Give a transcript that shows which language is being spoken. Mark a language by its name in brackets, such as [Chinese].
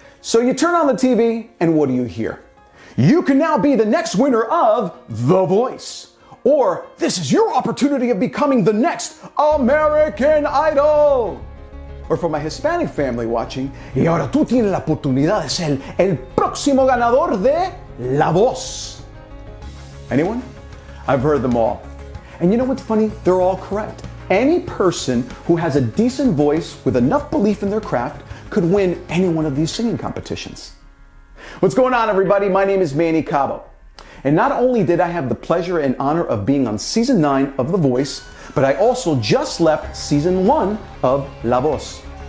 [English] So you turn on the TV, and what do you hear? You can now be the next winner of The Voice. Or this is your opportunity of becoming the next American Idol. Or for my Hispanic family watching, [Spanish] y ahora tú tienes la oportunidad de ser el próximo ganador de La Voz. [English] Anyone? I've heard them all. And you know what's funny? They're all correct. Any person who has a decent voice with enough belief in their craft could win any one of these singing competitions. What's going on, everybody? My name is Manny Cabo. And not only did I have the pleasure and honor of being on season 9 of The Voice, but I also just left season 1 of La Voz.